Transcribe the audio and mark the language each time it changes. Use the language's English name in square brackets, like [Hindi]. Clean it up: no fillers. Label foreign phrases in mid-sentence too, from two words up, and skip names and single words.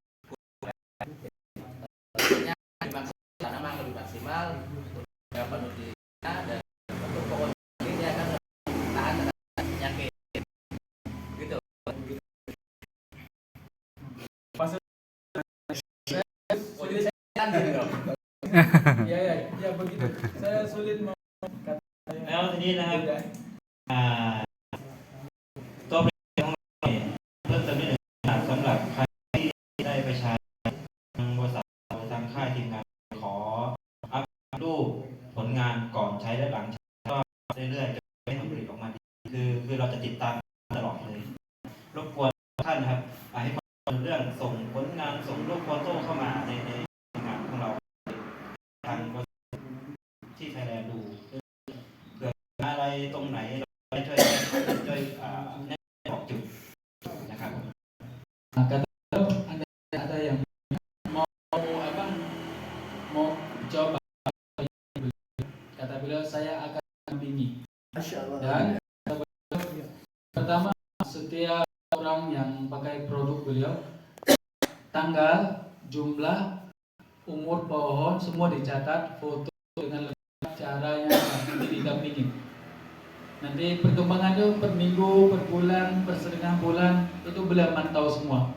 [Indonesian] Tanaman lebih maksimal, penyerapan nutrisinya dan untuk pohon ini akan tahan terhadap penyakit. Gitu. Oh, jadi saya kan gitu dong. Ya begitu. Saya sulit mau [Thai] แล้วทีนี้นะครับตัวผลิตของเราเนี่ยเพิ่มเติมนิดหนึ่งสำหรับใครที่ได้ไปใช้ทางบริษัททางค่ายทีมงานขออัพรูปผลงานก่อนใช้และหลังใช้ก็เรื่อยๆจะให้ผลผลิตออกมาดีคือเราจะติดตามตลอดเลย เรื่องส่งผลงานส่งรูปโฟโต้เข้ามาในงานของเราทางที่ไทยแลนด์ดูเผื่ออะไรตรงไหนเราช่วยแนะบอกจุดนะครับ [Indonesian] ada yang mau apa mau coba kata beliau saya akan dampingi dan pertama setiap orang yang pakai produk beliau tanggal jumlah umur pohon semua dicatat foto dengan lengkap caranya didampingi nanti perkembangan itu per minggu per bulan per setengah bulan itu beliau mantau semua.